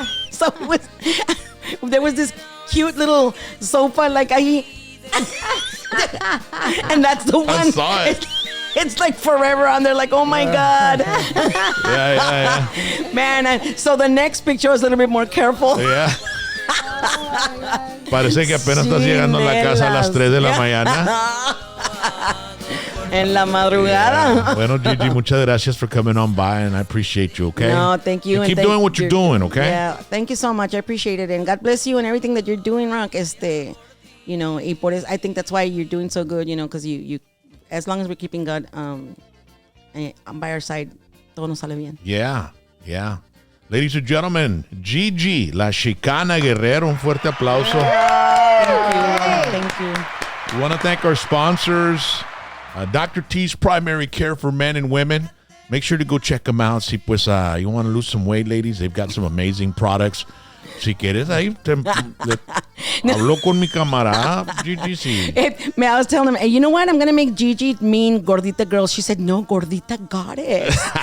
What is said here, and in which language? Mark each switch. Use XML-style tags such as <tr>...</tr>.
<en>So it was, there was this cute little sofa, like and that's the one. I saw it. It's like forever on there, like, oh my God. Yeah. Man, so the next picture was a little bit more careful. Yeah.</en> <es>Parece que apenas estás llegando a la casa a las 3 de la mañana. En la madrugada. Bueno, Gigi, muchas gracias</es> <en>for coming on by, and I appreciate you, okay? No, thank you. And keep thank doing what you're doing, okay? Yeah, thank you so much. I appreciate it. And God bless you and everything that you're doing, Rock. You know,</en> <es>y por eso,</es> <en>I think that's why you're doing so good, you know, because you, as long as we're keeping God by our side,</en> <es>todo nos sale bien.</es> <en>Yeah. Ladies and gentlemen, Gigi La Sheekana Guerrero,</en> <es>un fuerte aplauso.</es> <en>Thank you. We want to thank our sponsors, Dr. T's Primary Care for Men and Women. Make sure to go check them out.</en> <es>Si pues</es> <en>you want to lose some weight, ladies, they've got some amazing products.</en> <es>Si quieres, ahí habló con mi camarada, Gigi. Sí.</es> <en>I was telling him, hey, you know what? I'm going to make Gigi mean gordita girl. She said, no, gordita goddess.</en>